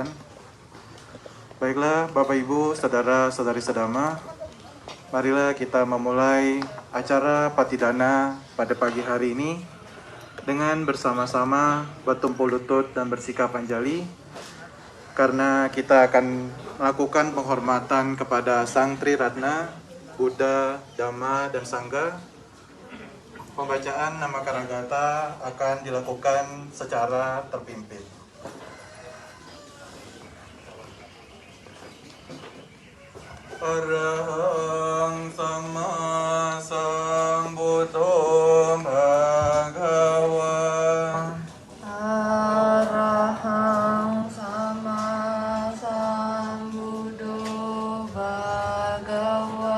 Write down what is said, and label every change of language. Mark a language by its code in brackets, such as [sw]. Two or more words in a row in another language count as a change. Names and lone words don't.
[id] Baiklah, Bapak Ibu, Saudara-saudari sedama, marilah kita memulai acara Patidana pada pagi hari ini dengan bersama-sama bertumpul lutut dan bersikap anjali, karena kita akan melakukan penghormatan kepada Sang Triratna, Buddha, Dhamma, dan Sangha. Pembacaan nama Karagata akan dilakukan secara terpimpin. [pi] Arahang Sama Sambuddho Bhagava. Arahang Sama Sambuddho Bhagava.